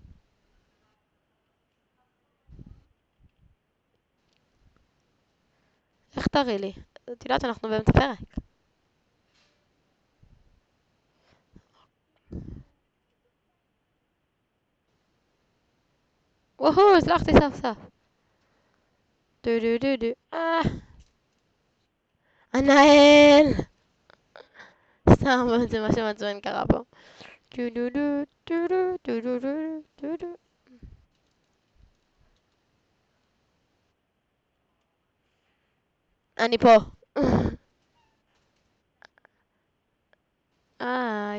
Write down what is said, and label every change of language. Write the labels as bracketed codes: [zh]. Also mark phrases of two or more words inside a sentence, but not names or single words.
[he] איך תראי לי? את יודעת, אנחנו באמצע פרק. וואו, הצלחתי סוף סוף. דו דו דו דו. ענהל! סתם, זה מה שמעצבן קרה פה. דו דו דו דו דו דו דו דו דו. אני פה. היי.